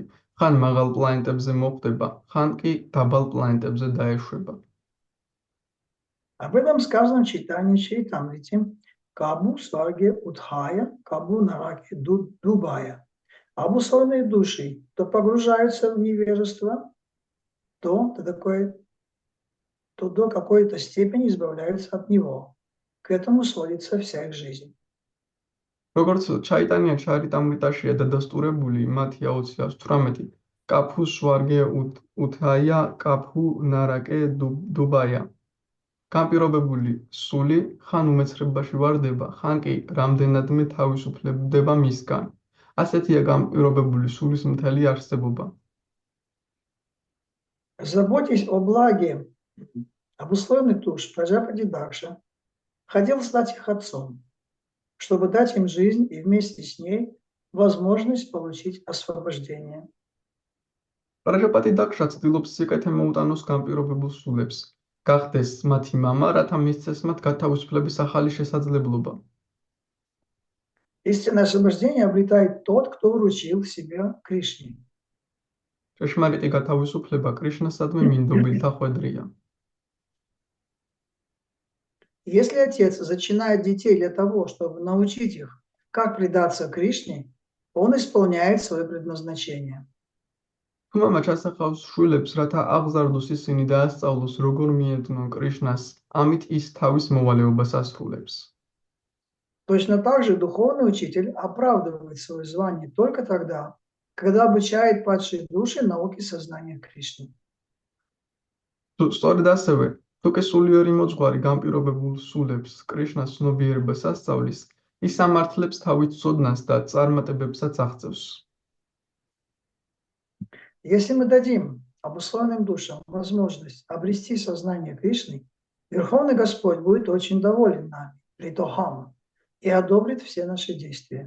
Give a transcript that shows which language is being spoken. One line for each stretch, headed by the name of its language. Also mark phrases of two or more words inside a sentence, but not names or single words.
Georgian: ხან მაღალ პლანეტებზე მოხვდება, ხან კი დაბალ პლანეტებზე დაეშვება.
Russian: Об этом сказано в читании Чайтамрити.
Bangla: কভু স্বর্গে উঠায়, কভু নরকে ডুবায়.
Russian: Обусловленные души то погружаются в невежество, то до какой-то степени избавляются от него. К этому сводится вся их жизнь.
Georgian: როგორც ჩაიტანია ჩარიტამრიტაშია დადასტურებული მათი 2018
Bangla: কভু স্বর্গে উঠায় কভু নরকে ডুবায়.
Georgian: განპირობებული სული ხან უმეცხრებაში ვარდება, ხან კი რამდენადმე თავისუფლდება მისგან. ასეთია განპირობებული სულის მთელი არსებობა.
Russian: Заботясь о благе обусловленных душ, Праджапати Дакша хотел стать их отцом, чтобы дать им жизнь и вместе с ней возможность получить освобождение.
Georgian: Праджапати Дакша ცდილობს სიკეთე მოუტანოს განპირობებულ სულებს, გახდეს მათი მამა, რათა მისცეს მათ გათავისუფლების ახალი შესაძლებლობა.
Russian: Истинное освобождение обретает тот, кто вручил себя Кришне.
Georgian: ჭეშმარიტი გათავისუფლება კრიშნასადმი მინდობილთა ხვედრია.
Russian: Если отец зачинает детей для того, чтобы научить их, как предаться Кришне, он исполняет свое предназначение.
Georgian: თუ მამა ჩასახავს შვილებს, რათა აღზარდოს ისინი და ასწავლოს, როგორ მიედნონ კრიშნას, ამით ის თავის მოვალეობას ასრულებს.
Russian: Точно так же духовный учитель оправдывает свое звание только тогда, когда обучает падшие души науке сознания Кришны.
Georgian: Სწორედ ასევე, თუკი სულიერი მოძღვარი განპირობებულ სულებს კრიშნას ცნობიერებას ასწავლის, ის ამართლებს თავით ცოდნას და წარმატებებსაც აღწევს.
Russian: Если мы дадим обусловленным душам возможность обрести сознание Кришны, Верховный Господь будет очень доволен нами, притохам, и одобрит все наши действия.